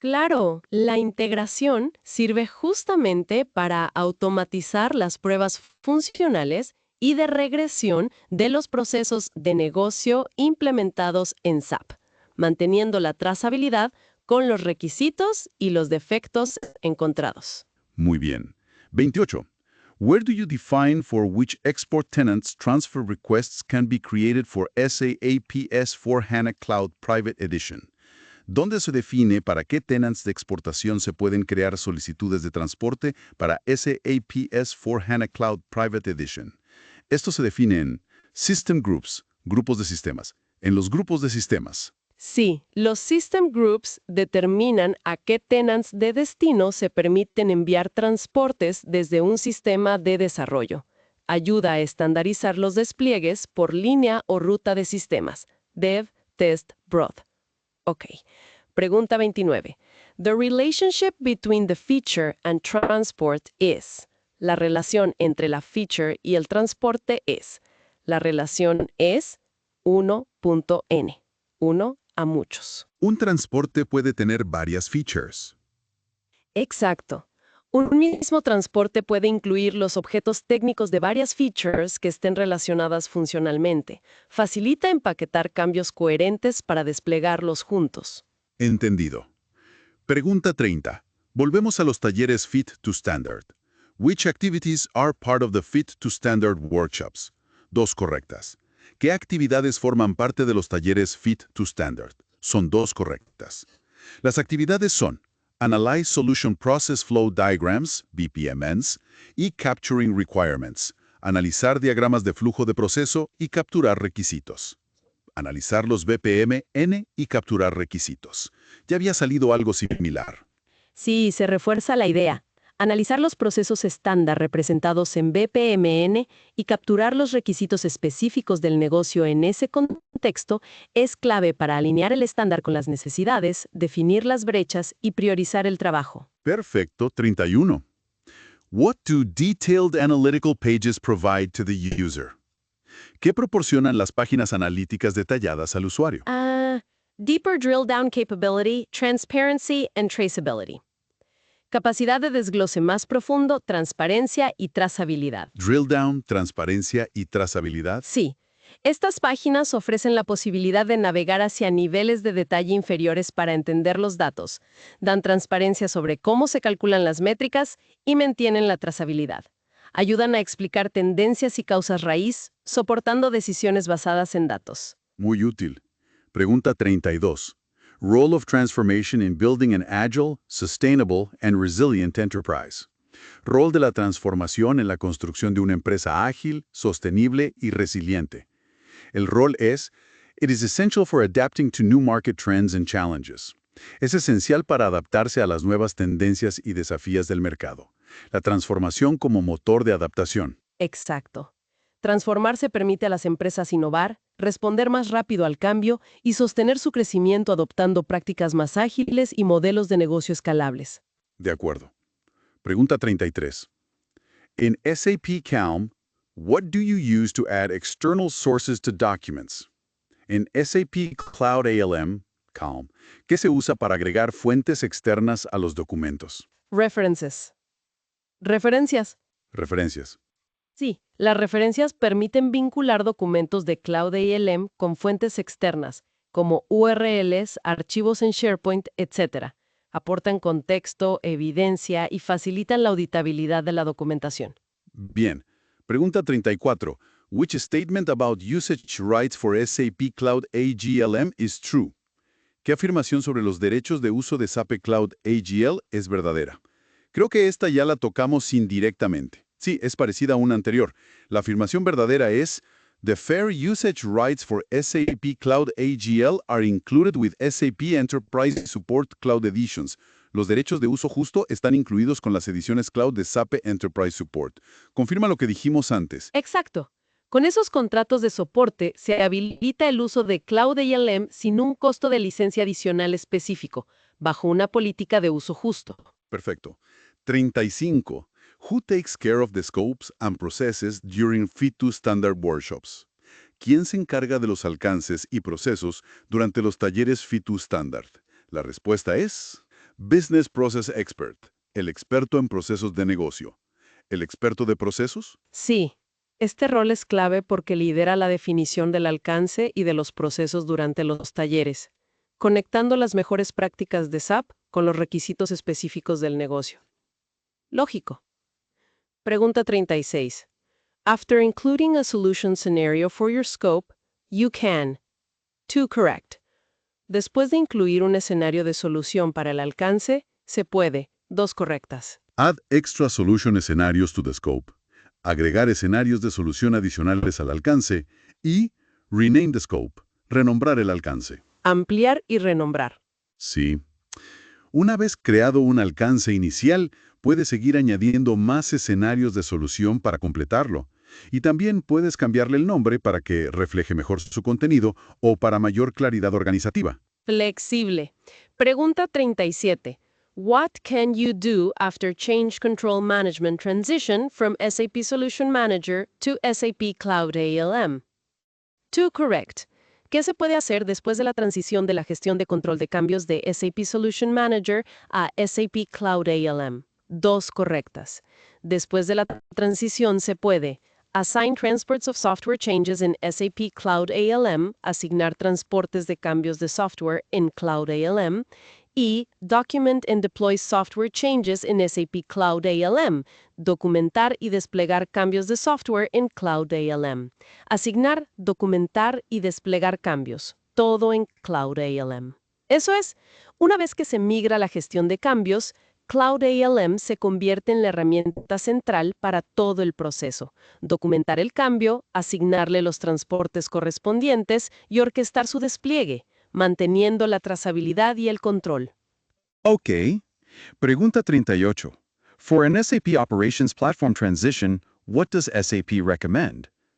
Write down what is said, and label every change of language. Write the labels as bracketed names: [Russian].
[Spanish] Claro, la integración sirve justamente para automatizar las pruebas funcionales y de regresión de los procesos de negocio implementados en SAP, manteniendo la trazabilidad con los requisitos y los defectos encontrados. Muy bien. 28. [English] Where do you define for which export tenants transfer requests can be created for SAP S/4HANA Cloud Private Edition? [Spanish] ¿Dónde se define para qué tenants de exportación se pueden crear solicitudes de transporte para SAP S/4HANA Cloud Private Edition? Esto se define en System Groups, grupos de sistemas. En los grupos de sistemas. Sí, los System Groups determinan a qué tenants de destino se permiten enviar transportes desde un sistema de desarrollo. Ayuda a estandarizar los despliegues por línea o ruta de sistemas. Dev, Test, Broad. Ok. Pregunta 29. [English] The relationship between the feature and transport is. [Spanish] La relación entre la feature y el transporte es. La relación es 1.n. 1 a muchos. Un transporte puede tener varias features. Exacto. Un mismo transporte puede incluir los objetos técnicos de varias features que estén relacionadas funcionalmente. Facilita empaquetar cambios coherentes para desplegarlos juntos. Entendido. Pregunta 30. Volvemos a los talleres Fit to Standard. [English] Which activities are part of the Fit to Standard workshops? [Spanish] 2 correctas. ¿Qué actividades forman parte de los talleres Fit to Standard? Son 2 correctas. Las actividades son [English] Analyze Solution Process Flow Diagrams, BPMNs, y Capturing Requirements, [Spanish] analizar diagramas de flujo de proceso y capturar requisitos. Analizar los BPMN y capturar requisitos. Ya había salido algo similar. Sí, se refuerza la idea. Analizar los procesos estándar representados en BPMN y capturar los requisitos específicos del negocio en ese contexto es clave para alinear el estándar con las necesidades, definir las brechas y priorizar el trabajo. [English] Perfecto, 31. What do detailed analytical pages provide to the user? [Spanish] ¿Qué proporcionan las páginas analíticas detalladas al usuario? [English] Deeper drill down capability, transparency and traceability. [Spanish] Capacidad de desglose más profundo, transparencia y trazabilidad. Drill down, transparencia y trazabilidad. Sí, estas páginas ofrecen la posibilidad de navegar hacia niveles de detalle inferiores para entender los datos, dan transparencia sobre cómo se calculan las métricas y mantienen la trazabilidad. Ayudan a explicar tendencias y causas raíz, soportando decisiones basadas en datos. Muy útil. Pregunta 32. [English] Role of transformation in building an agile, sustainable and resilient enterprise. [Spanish] Rol de la transformación en la construcción de una empresa ágil, sostenible y resiliente. El rol es, [English] it is essential for adapting to new market trends and challenges. [Spanish] Es esencial para adaptarse a las nuevas tendencias y desafíos del mercado. La transformación como motor de adaptación. Exacto. Transformarse permite a las empresas innovar, responder más rápido al cambio y sostener su crecimiento adoptando prácticas más ágiles y modelos de negocio escalables. De acuerdo. Pregunta 33. [English] In SAP Calm, what do you use to add external sources to documents? [Spanish] En SAP Cloud ALM, Calm, ¿qué se usa para agregar fuentes externas a los documentos? References. Referencias. Referencias. Sí, las referencias permiten vincular documentos de Cloud ALM con fuentes externas, como URLs, archivos en SharePoint, etc. Aportan contexto, evidencia y facilitan la auditabilidad de la documentación. Bien. Pregunta 34. [English] Which statement about usage rights for SAP Cloud AGLM is true? [Spanish] ¿Qué afirmación sobre los derechos de uso de SAP Cloud AGL es verdadera? Creo que esta ya la tocamos indirectamente. Sí, es parecida a una anterior. La afirmación verdadera es [English] The fair usage rights for SAP Cloud AGL are included with SAP Enterprise Support Cloud Editions. [Spanish] Los derechos de uso justo están incluidos con las ediciones Cloud de SAP Enterprise Support. Confirma lo que dijimos antes. Exacto. Con esos contratos de soporte se habilita el uso de Cloud ALM sin un costo de licencia adicional específico, bajo una política de uso justo. Perfecto. 35. [English] Who takes care of the scopes and processes during Fit2 Standard workshops? [Spanish] ¿Quién se encarga de los alcances y procesos durante los talleres Fit2 Standard? La respuesta es Business Process Expert, el experto en procesos de negocio. ¿El experto de procesos? Sí, este rol es clave porque lidera la definición del alcance y de los procesos durante los talleres, conectando las mejores prácticas de SAP con los requisitos específicos del negocio. Lógico. Pregunta 36. [English] After including a solution scenario for your scope, you can. 2 correct. [Spanish] Después de incluir un escenario de solución para el alcance, se puede. 2 correctas. [English] Add extra solution escenarios to the scope. [Spanish] Agregar escenarios de solución adicionales al alcance. Y [English] rename the scope. [Spanish] Renombrar el alcance. Ampliar y renombrar. Sí. Una vez creado un alcance inicial, puedes seguir añadiendo más escenarios de solución para completarlo. Y también puedes cambiarle el nombre para que refleje mejor su contenido o para mayor claridad organizativa. Flexible. Pregunta 37. [English] What can you do after change control management transition from SAP Solution Manager to SAP Cloud ALM? 2 correct. [Spanish] ¿Qué se puede hacer después de la transición de la gestión de control de cambios de SAP Solution Manager a SAP Cloud ALM? 2 correctas. Después de la transición se puede [English] assign transports of software changes in SAP Cloud ALM, [Spanish] asignar transportes de cambios de software en Cloud ALM, y [English] document and deploy software changes in SAP Cloud ALM, [Spanish] documentar y desplegar cambios de software en Cloud ALM. Asignar, documentar y desplegar cambios, todo en Cloud ALM. Eso es, una vez que se migra la gestión de cambios, Cloud ALM se convierte en la herramienta central para todo el proceso. Documentar el cambio, asignarle los transportes correspondientes y orquestar su despliegue, manteniendo la trazabilidad y el control. Ok. Pregunta 38. [English] For an SAP Operations Platform transition, what does SAP recommend?